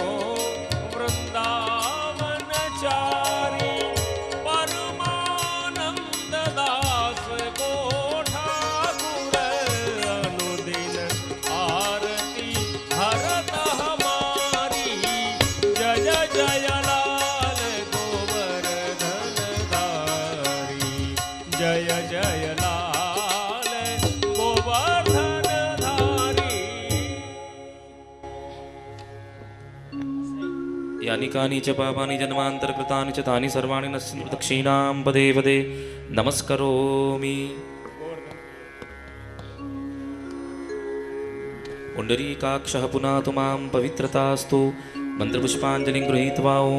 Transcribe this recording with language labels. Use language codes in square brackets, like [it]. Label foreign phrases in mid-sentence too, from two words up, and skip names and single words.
[hi] वृंदावन चारी परमानंद दास को ठाकुर अनुदिन आरती हरत हमारी जय जय लाल गोवर्धन धारी जय जय लाल गोवर्धन धारी [sa] यानि कानि च पापानि जन्मान्तरकृतानि च तानि सर्वाणि नश्यन्ति दक्षिणां पदे पदे नमस्करोमि पुण्डरीकाक्षः पुनातु मां पवित्रतास्तु मन्त्रपुष्पाञ्जलिं गृहीत्वा ॐ